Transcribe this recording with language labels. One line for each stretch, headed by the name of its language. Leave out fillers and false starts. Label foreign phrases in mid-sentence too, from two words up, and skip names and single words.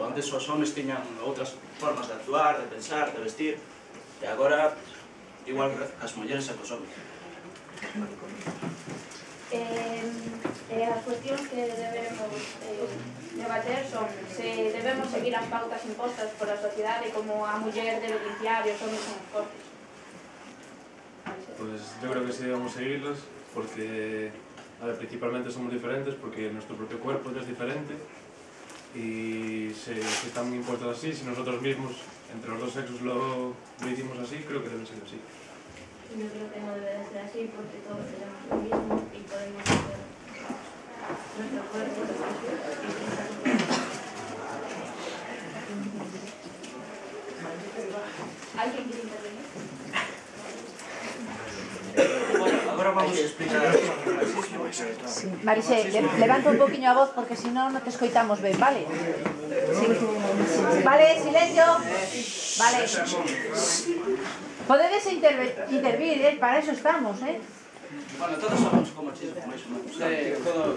Galician: Antes os homes tiñan outras formas de actuar, de pensar, de vestir, e agora igual as mulleres e cos homes. As cuestións que debemos debater son se debemos seguir as pautas impostas por a sociedade, como a muller debe limpiar e os homes son os cortes.
Spanish: Pues yo creo que sí debemos seguirlas, porque principalmente somos diferentes, porque nuestro propio cuerpo es diferente. Y si están impuestos así, si nosotros mismos, entre los dos sexos, lo hicimos así, creo que debe ser así. Yo creo que no debe de ser así, porque todos tenemos lo mismo y podemos hacer nuestro cuerpo. ¿Alguien quiere intervenir?
Galician: Agora vamos a explicar o marxismo.
Spanish: Sí.
Galician: Marise, levanta un poquinho a voz porque
Spanish: si no
Galician: te escoitamos ben, vale?
Spanish: Sí. Vale, silencio. Vale.
Galician: Podedes intervir, para eso estamos, Bueno, todos sabemos como machismo, máis ou menos.